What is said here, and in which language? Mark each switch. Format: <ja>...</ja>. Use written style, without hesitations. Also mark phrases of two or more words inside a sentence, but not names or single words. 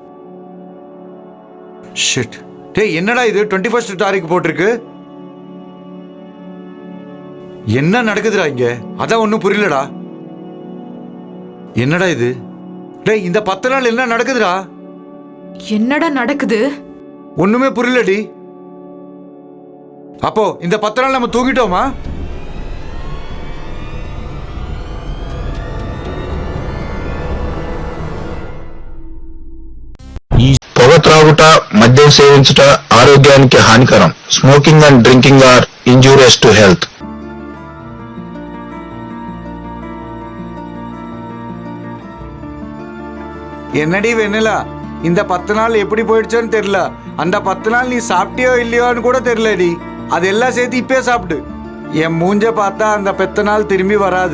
<ta>ஷிட். டேய் என்னடா இது 21 தாரீக்கு போட்டிருக்கு? என்ன நடக்குதுடா இங்க? அதான் ஒன்றும் புரியலடா. என்னடா இது? டேய், இந்த 10 நாள் என்ன நடக்குதுடா? என்னடா நடக்குது? ஒண்ணுமே புரியலடி. அப்போ இந்த 10 நாள் நம்ம தூங்கிட்டோமா?</ta> <te>పొగ త్రాగుట, మద్యం సేవించుట ఆరోగ్యానికి హానికరం.</te> <en>smoking and drinking are injurious to health.</en> <ta>என்னடி வெண்ணிலா, இந்த 10 நாள் எப்படி போயிடுச்சோன்னு தெரியல. அந்த 10 நாள் நீ சாப்பிட்டியோ இல்லையோன்னு கூட தெரியலடி. அதெல்லாம் சேர்த்து இப்பே சாப்பிடு. என் மூஞ்ச பார்த்தா அந்த 10 நாள் திரும்பி வராது.</ta>